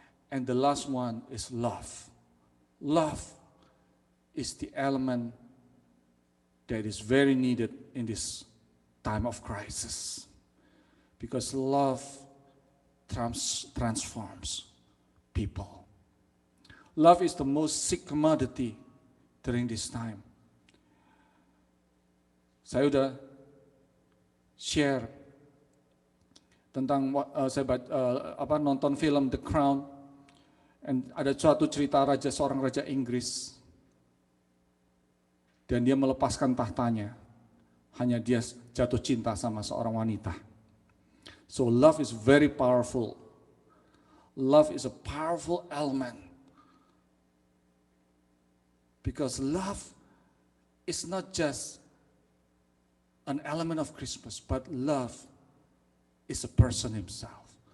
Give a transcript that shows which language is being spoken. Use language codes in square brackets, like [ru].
[en] And the last one is love. Love is the element that is very needed in this time of crisis. Because love transforms people. Love is the most seek commodity during this time. [id] Saya sudah share tentang saya nonton film The Crown, and ada suatu cerita seorang raja Inggris, dan dia melepaskan tahtanya, hanya dia jatuh cinta sama seorang wanita. [en] So love is very powerful. Love is a powerful element. Because love is not just an element of Christmas, but love is a person himself.